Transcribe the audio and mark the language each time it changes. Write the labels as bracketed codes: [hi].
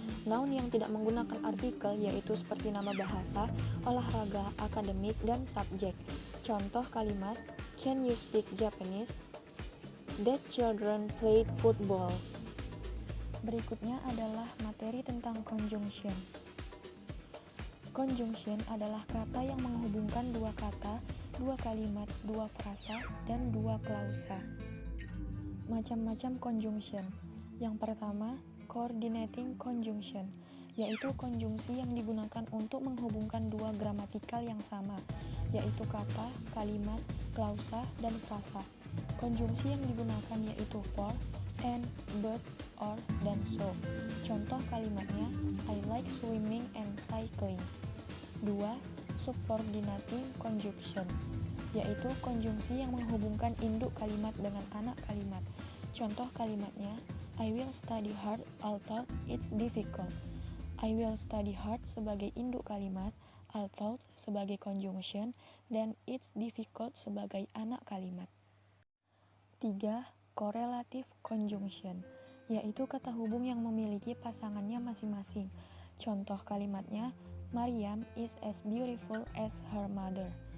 [id] Noun yang tidak menggunakan artikel yaitu seperti nama bahasa, olahraga, akademik, dan subjek. Contoh kalimat, [en] can you speak Japanese? That children played football. [id] Berikutnya adalah materi tentang conjunction. Conjunction adalah kata yang menghubungkan dua kata, dua kalimat, dua frasa, dan dua klausa. Macam-macam conjunction. Yang pertama, coordinating conjunction, yaitu konjungsi yang digunakan untuk menghubungkan dua gramatikal yang sama, yaitu kata, kalimat, klausa, dan frasa. Konjungsi yang digunakan yaitu for, and, but, or, dan so. Contoh kalimatnya, [en] I like swimming and cycling. [id] 2. Subordinating conjunction, yaitu konjungsi yang menghubungkan induk kalimat dengan anak kalimat. Contoh kalimatnya, [en] I will study hard although it's difficult. I will study hard [id] sebagai induk kalimat, although sebagai conjunction, dan [en] it's difficult [id] sebagai anak kalimat. 3. Correlative conjunction, yaitu kata hubung yang memiliki pasangannya masing-masing. Contoh kalimatnya, [en] Maryam is as beautiful as her mother.